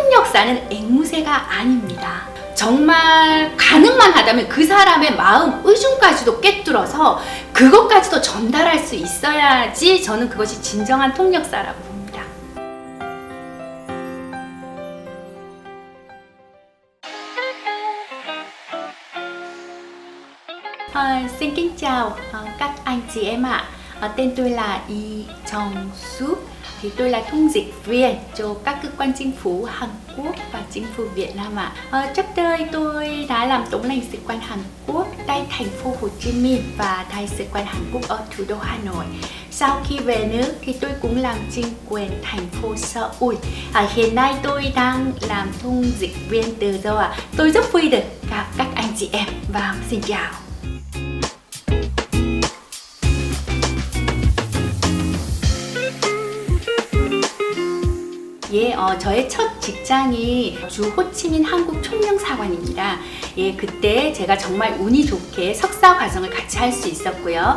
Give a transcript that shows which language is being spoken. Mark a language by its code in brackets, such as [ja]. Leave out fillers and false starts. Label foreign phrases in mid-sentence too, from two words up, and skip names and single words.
[ko] 통역사는 앵무새가 아닙니다. 정말 가능만 하다면 그 사람의 마음, 의중까지도 꿰뚫어서 그것까지도 전달할 수 있어야지 저는 그것이 진정한 통역사라고 봅니다. [vi] Xin kính chào các anh chị em ạ. Tên tôi là Y Jong-soo. Thì tôi là thông dịch viên cho các cơ quan chính phủ Hàn Quốc và chính phủ Việt Nam ạ. Trước đây tôi đã làm tổng lãnh sự quán Hàn Quốc tại thành phố Hồ Chí Minh và đại sứ quán Hàn Quốc ở thủ đô Hà Nội. Sau khi về nước thì tôi cũng làm chính quyền thành phố Seoul. Hiện nay tôi đang làm thông dịch viên từ Dâu ạ. Tôi rất vui được gặp các anh chị em và xin chào. [ko] 예, 저의 첫 직장이 주 호치민 한국 총영사관입니다. 예, 그때 제가 정말 운이 좋게 석사 과정을 같이 할 수 있었고요.